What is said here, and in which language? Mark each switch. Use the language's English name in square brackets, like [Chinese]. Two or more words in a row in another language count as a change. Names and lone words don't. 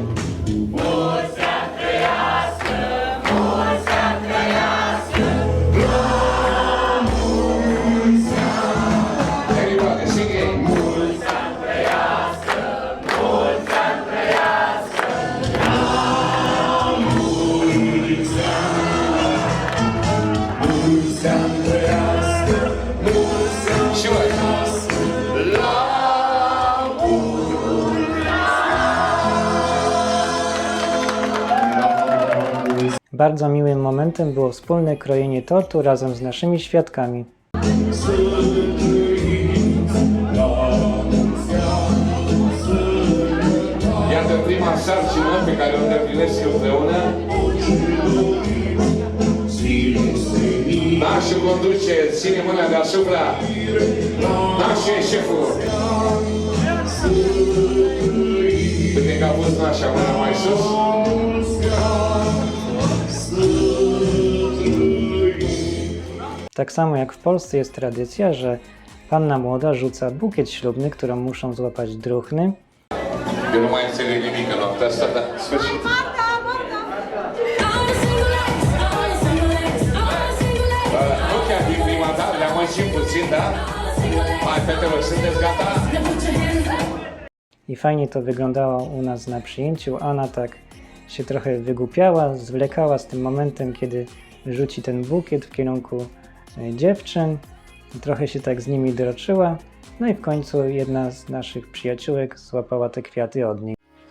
[English] Everybody singing! [Romanian] Și voi! La [Polish] Bardzo miłym momentem było wspólne krojenie tortu razem z naszymi świadkami. [Romanian] Iată prima sarcină pe care o îndeplinesc împreună. Nașul conduce, ține mâna deasupra. Nașul e șeful. Uite că a pus nașa mâna mai sus. [Polish] Tak samo jak w Polsce jest tradycja, że Panna młoda rzuca bukiet ślubny, którą muszą złapać druchny. [Romanian] Eu nu mai înțeleg nimic în noaptea asta, dar în sfârșit. Nu chiar din prima dată, le-am mai și puțin, da? Hai, fetelor, sunteți gata? [Polish] I fajnie to wyglądało u nas na przyjęciu. Anna tak się trochę wygłupiała, zwlekała z tym momentem, kiedy rzuci ten bukiet w kierunku dziewczyn. Trochę się tak z nimi droczyła. No i w końcu jedna z naszych przyjaciółek złapała te kwiaty od niej.